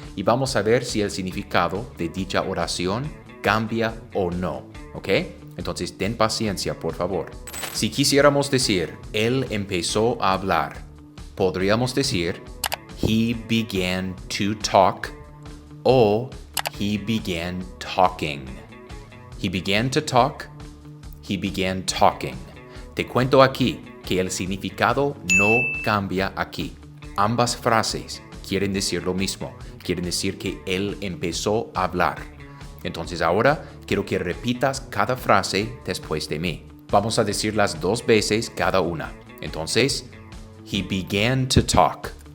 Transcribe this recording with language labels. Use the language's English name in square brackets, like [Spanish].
[Spanish] Y vamos a ver si el significado de dicha oración cambia o no, ¿ok? Entonces, ten paciencia, por favor. Si quisiéramos decir, él empezó a hablar, podríamos decir, [English] he began to talk o he began talking. He began to talk, he began talking. [Spanish] Te cuento aquí que el significado no cambia aquí. Ambas frases quieren decir lo mismo. Quieren decir que él empezó a hablar. Entonces ahora quiero que repitas cada frase después de mí. Vamos a decirlas 2 veces cada una. Entonces, [English] he began to talk.